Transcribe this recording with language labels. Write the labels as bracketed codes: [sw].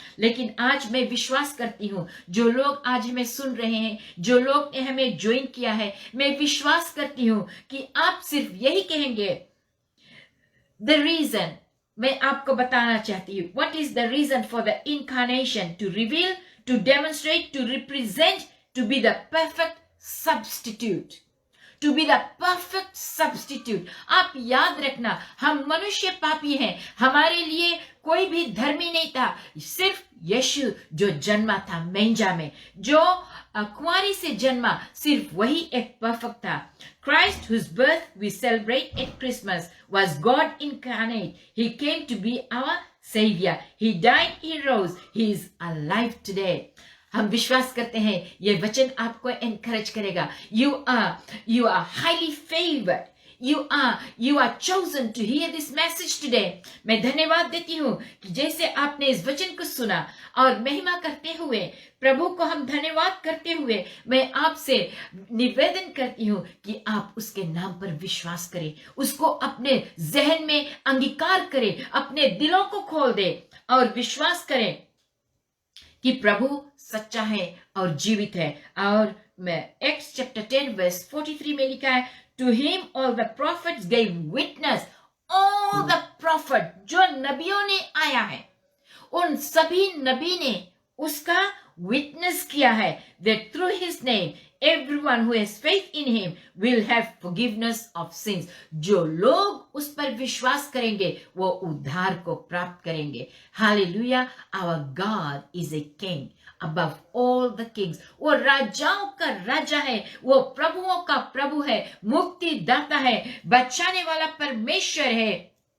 [hi] लेकिन आज मैं विश्वास करती हूँ, जो लोग आज हमें सुन रहे हैं, जो लोग ने हमें ज्वाइन किया है, मैं विश्वास करती हूँ कि आप सिर्फ यही कहेंगे. [en] the reason [hi] मैं आपको बताना चाहती हूँ. [en] What is the reason for the incarnation? To reveal, to demonstrate, to represent, to be the perfect substitute. To be the perfect substitute. [hi] आप याद रखना, हम मनुष्य पापी हैं, हमारे लिए कोई भी धर्मी नहीं था, सिर्फ यीशु जो जन्मा था मेंजा में, जो कुंवारी से जन्मा, सिर्फ वही एक परफेक्ट था. [en] Christ, whose birth we celebrate at Christmas, was God incarnate. He came to be our Savior. He died, He rose. He is alive today. [hi] हम विश्वास करते हैं ये वचन आपको एनकरेज करेगा. [en] You are highly favored. You are chosen to hear this message today. [hi] मैं धन्यवाद देती हूँ कि जैसे आपने इस वचन को सुना, और महिमा करते हुए, प्रभु को हम धन्यवाद करते हुए, मैं आपसे निवेदन करती हूँ कि आप उसके नाम पर विश्वास करें, उसको अपने जहन में अंगीकार करें, अपने दिलों को खोल दे और विश्वास करें कि प्रभु सच्चा है और जीवित है. और मैं Acts chapter 10 verse 43 में लिखा है, [en] To him all the prophets gave witness. All the prophet, [hi] जो नबियों ने आया है, उन सभी नबी ने उसका विटनेस किया है, [en] that through his name everyone who has faith in him will have forgiveness of sins. [hi] जो लोग उस पर विश्वास करेंगे वो उद्धार को प्राप्त करेंगे. [en] Hallelujah. Our God is a king above all the kings. [hi] वो राजाओं का राजा है, वो प्रभुओं का प्रभु है, मुक्ति दाता है, बचाने वाला परमेश्वर है.